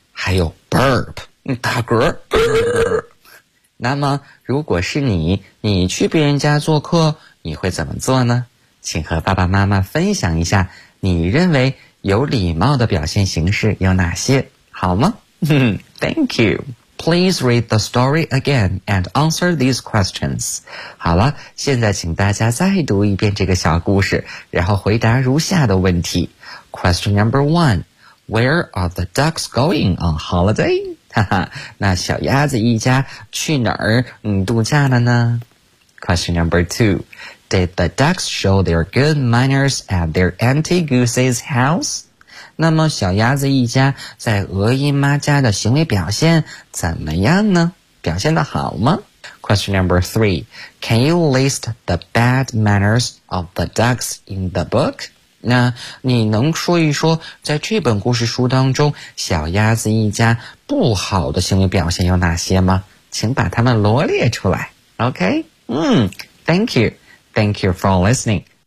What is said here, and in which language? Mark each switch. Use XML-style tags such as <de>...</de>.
<zh>还有 burp, 打嗝。那么如果是你去别人家做客，你会怎么做呢？请和爸爸妈妈分享一下你认为有礼貌的表现形式有哪些，好吗？</zh> <en>Thank you. Please read the story again and answer these questions.</en> <zh>好了，现在请大家再读一遍这个小故事，然后回答如下的问题。</zh> <en>Question number one, where are the ducks going on holiday?</en> <zh>那小鸭子一家去哪儿度假了呢？</zh> <en>Question number two, did the ducks show their good manners at their Auntie Goose's house?</en> <zh>那么小鸭子一家在鹅姨妈家的行为表现怎么样呢？表现得好吗？</zh> <en>Question number three, can you list the bad manners of the ducks in the book?</en> <zh>那你能说一说在这本故事书当中小鸭子一家不好的行为表现有哪些吗？请把它们罗列出来。</zh> <en>OK? Thank you. Thank you for listening.</en>